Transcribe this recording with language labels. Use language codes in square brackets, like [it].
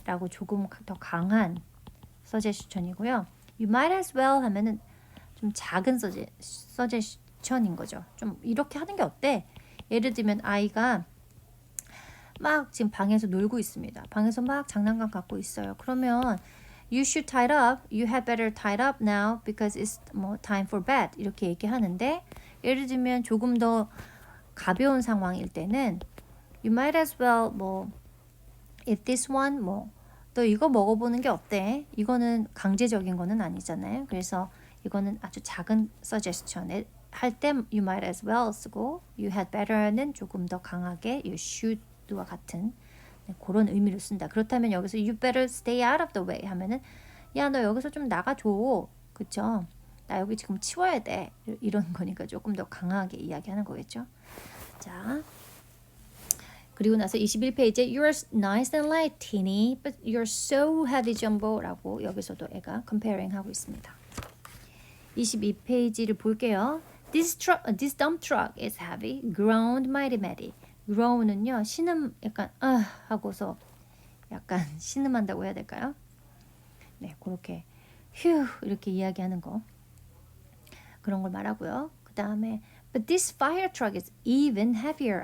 [ko] 라고 조금 더 강한 서제스천이고요. [en] you might as well [ko] 하면은 좀 작은 서제스천인 거죠. 좀 이렇게 하는 게 어때? 예를 들면 아이가 막 지금 방에서 놀고 있습니다. 방에서 막 장난감 갖고 있어요. [en] 그러면 you should tie it up, you had better tie it up now because it's 뭐 time for bed [ko] 이렇게 얘기하는데 예를 들면 조금 더 가벼운 상황일 때는 [en] you might as well 뭐 eat this one 뭐 [ko] 너 이거 먹어보는 게 어때? 이거는 강제적인 거는 아니잖아요. 그래서 이거는 아주 작은 suggestion 할 때 [en] you might as well [ko] 쓰고 you had better는 조금 더 강하게 you should 와 같은 그런 의미로 쓴다. 그렇다면 여기서 [en] you better stay out of the way [ko] 하면은 야 너 여기서 좀 나가줘. 그쵸? 나 여기 지금 치워야 돼. 이런 거니까 조금 더 강하게 이야기하는 거겠죠. 자 그리고 나서 21페이지에 [en] You're nice and light, teeny, but you're so heavy, Jumbo [ko] 라고 여기서도 애가 [en] comparing 하고 있습니다. [ko] 22페이지를 볼게요. [en] This dump truck is heavy, groaned mighty Matty. [ko] groan은요 신음 약간 하고서 약간 신음한다고 해야 될까요? 네 그렇게 휴 이렇게 이야기하는 거 그런 걸 말하고요. 그 다음에 [en] But this fire truck is even heavier.